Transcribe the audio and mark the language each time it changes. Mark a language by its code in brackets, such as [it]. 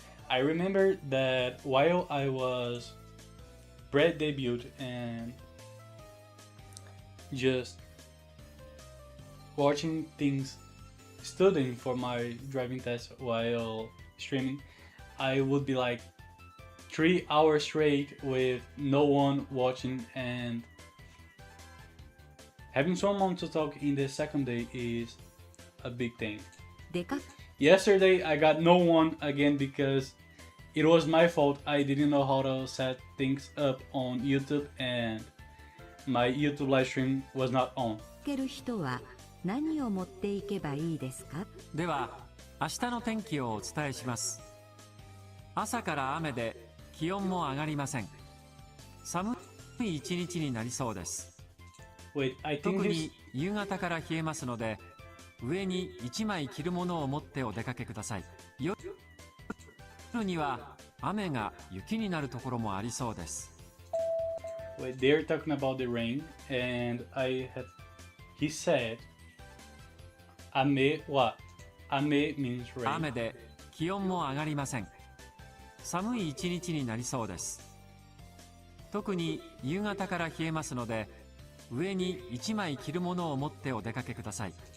[en] I remember that while I was pre-debut and just watching things, studying for my driving test while streaming, I would be like 3 hours straight with no one watching, and having someone to talk in the second day is a big thing. Yesterday I got no one again because it was my fault. I didn't know how to set things up on YouTube and my YouTube live stream was not on. [ja] 何を持っていけばいいですか？では明日の天気をお伝えします。朝から雨で気温も上がりません。寒い一日になりそうです。 [en] Wait, I think [ja] 特 [en] this. [ja] に夕方から冷えますので、上に1枚着るものを持ってお出かけください。夜には雨が雪になるところもありそうです。 [en] Wait, they're talking about the rain, and he said, "Ame what? Ame means rain." [ja] 雨で気温も上がりません。寒い一日になりそうです。特に夕方から冷えますので、上に1枚着るものを持ってお出かけください。